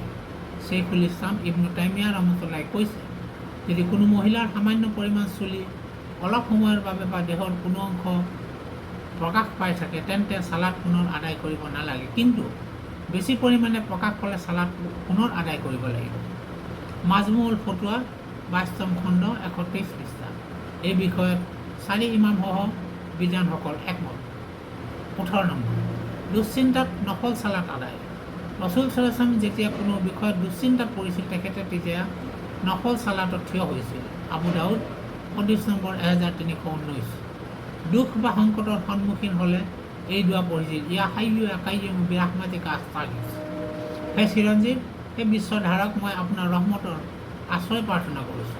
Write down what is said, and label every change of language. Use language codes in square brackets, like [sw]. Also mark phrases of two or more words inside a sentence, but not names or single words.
[as] শ্বেইখুল ইছলাম ইবনু তাইমিয়া ৰহমতুল্লাহি কৈছে, যদি কোনো মহিলাৰ সামান্য পৰিমাণ চুলি অলপ সময়ৰ বাবে বা দেহৰ কোনো অংশ প্ৰকাশ পাই থাকে তেন্তে চালাত পুনৰ আদায় কৰিব নালাগে, কিন্তু বেছি পৰিমাণে প্ৰকাশ পালে চালাত পুনৰ আদায় কৰিব লাগিব। মাজমুউল ফতোৱা 22ম খণ্ড 123 পৃষ্ঠা। এই বিষয়ত 4 ইমামসহ বিদ্বানসকল একমত। 18 নম্বৰ, দুশ্চিন্তাত নফল চালাত আদায়। ৰচুল [ar] صلى الله عليه وسلم [as] যেতিয়া কোনো বিষয়ত দুশ্চিন্তাত পৰিছিল তেখেতে তেতিয়া নফল চালাতত থিয় হৈছিল। আবু দাউদ হাদিছ নম্বৰ 1319। দুখ বা সংকটৰ সন্মুখীন হ'লে এই দোৱা পঢ়িছিল, [ar] يا حي يا قيوم برحمتك أستغيث. [as] হে চিৰঞ্জীৱ, হে বিশ্বধাৰক, মই আপোনাৰ ৰহমতৰ আশ্ৰয় প্ৰাৰ্থনা কৰিছোঁ।